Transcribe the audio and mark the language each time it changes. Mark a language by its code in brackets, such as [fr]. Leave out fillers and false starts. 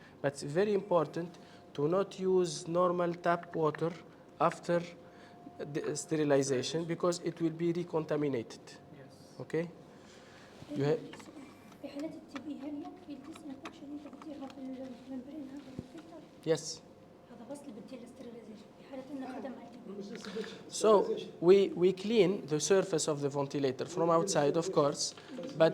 [en] But it's very important to not use normal tap water after the sterilization because it will be recontaminated. Yes. Okay? You have [ar] في حالات التي بي هل يكفي الديسانفكشن انت بتديرها في الممبرين هذا الفلتر؟ [en] yes. [ar] هذا بس اللي بتدير الاستريلايزيشن في حالة انه خدم على [en] So we clean the surface of the ventilator from outside, of course, but